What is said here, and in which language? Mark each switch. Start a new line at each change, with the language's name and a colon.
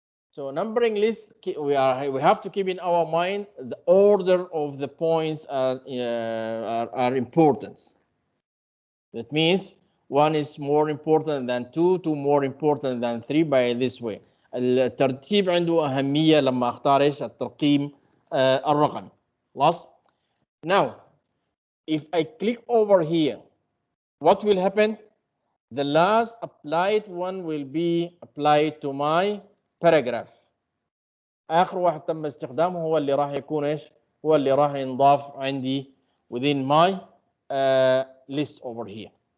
English: So numbering list, we have to keep in our mind the order of the points are important. That means one is more important than two, two more important than three by this way.
Arabic: الترتيب عنده أهمية لما أختار إيش الترقيم الرقمي.
English: خلاص. Now, if I click over here, what will happen? The last applied one will be applied to my paragraph.
Arabic: آخر واحد تم استخدامه هو اللي راح يكون إيش؟ هو اللي راح ينضاف عندي
English: within my list over here.